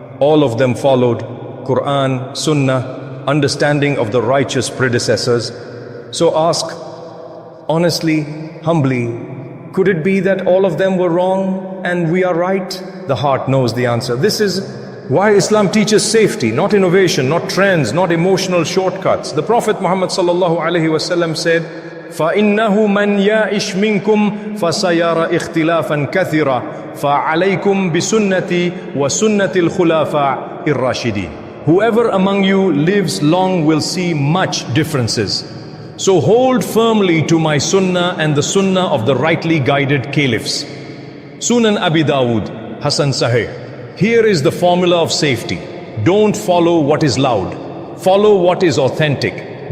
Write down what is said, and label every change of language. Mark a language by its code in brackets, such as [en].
[en] All of them followed Qur'an, Sunnah, understanding of the righteous predecessors. So ask, honestly, humbly, could it be that all of them were wrong and we are right? The heart knows the answer. This is why Islam teaches safety, not innovation, not trends, not emotional shortcuts. The Prophet Muhammad sallallahu alaihi wasallam said, [ar] فَإِنَّهُ مَنْ يَعِشْ مِنْكُمْ فَسَيَرَ اخْتِلَافًا كَثِيرًا فَعَلَيْكُمْ بِسُنَّتِي وَسُنَّةِ الْخُلَافَاءِ الرَّاشِدِينَ. [en] Whoever among you lives long will see much differences. So hold firmly to my sunnah and the sunnah of the rightly guided caliphs. Sunan Abi Dawud, Hasan Sahih. Here is the formula of safety. Don't follow what is loud. Follow what is authentic.